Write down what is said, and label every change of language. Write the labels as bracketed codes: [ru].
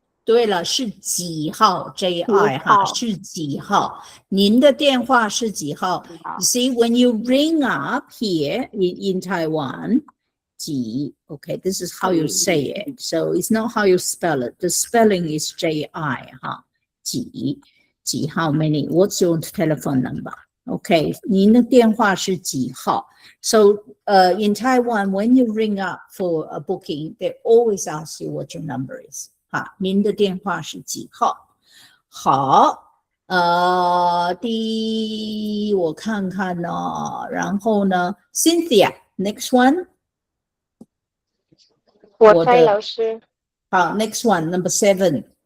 [zh] 对了，是几号 ？JI 哈，是几号？您的电话是几号 [en] ？You see, when you ring up here in Taiwan, 几 okay, this is how you say it. So it's not how you spell it. The spelling is JI 哈，几 how many? What's your telephone number? Okay, [zh] 您的电话是几号 [en] ？So in Taiwan, when you ring up for a booking, they always ask you what your number is. [zh] 好，您的电话是几号？好，我看看呢，然后呢 ，Cynthia， [en] next one。 [zh] 我猜老师。 [en] 好 ，next one，number 7。